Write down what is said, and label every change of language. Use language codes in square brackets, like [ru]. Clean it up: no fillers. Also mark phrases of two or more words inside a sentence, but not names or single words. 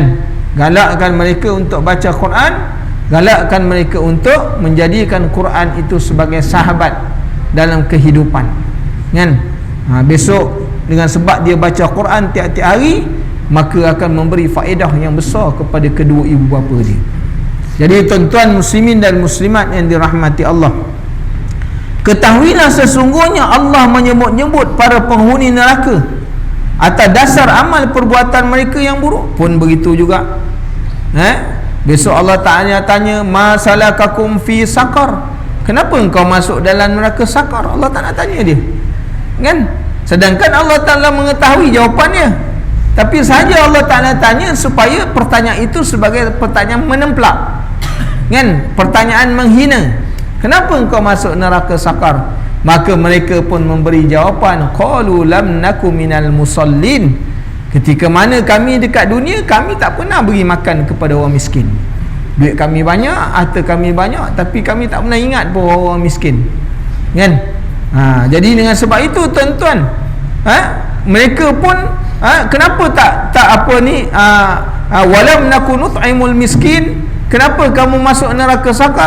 [ms] Galakkan mereka untuk baca Quran, galakkan mereka untuk menjadikan Quran itu sebagai sahabat dalam kehidupan, kan? Besok dengan sebab dia baca Quran tiap-tiap hari, maka akan memberi faedah yang besar kepada kedua ibu bapa dia. Jadi tuan-tuan muslimin dan muslimat yang dirahmati Allah, ketahuilah sesungguhnya Allah menyebut-nyebut para penghuni neraka atas dasar amal perbuatan mereka yang buruk. Pun begitu juga, besok Allah Ta'ala tanya, [ar] ما سلككم في سقر, [ms] kenapa engkau masuk dalam neraka sakar? Allah tak nak tanya dia, kan? Sedangkan Allah Ta'ala mengetahui jawapannya, tapi sahaja Allah Ta'ala tanya supaya pertanyaan itu sebagai pertanyaan menemplak, kan? Pertanyaan menghina. Kenapa engkau masuk neraka sakar? Maka mereka pun memberi jawapan, [ar] قالوا لم نك من المصلين, [ms] ketika mana kami dekat dunia, kami tak pernah beri makan kepada orang miskin. Duit kami banyak, harta kami banyak, tapi kami tak pernah ingat pun orang miskin, kan? Jadi dengan sebab itu tuan-tuan, mereka pun kenapa tak apa ni, [ar] ولم نكن نطعم المسكين, [ms] kenapa kamu masuk neraka sakar?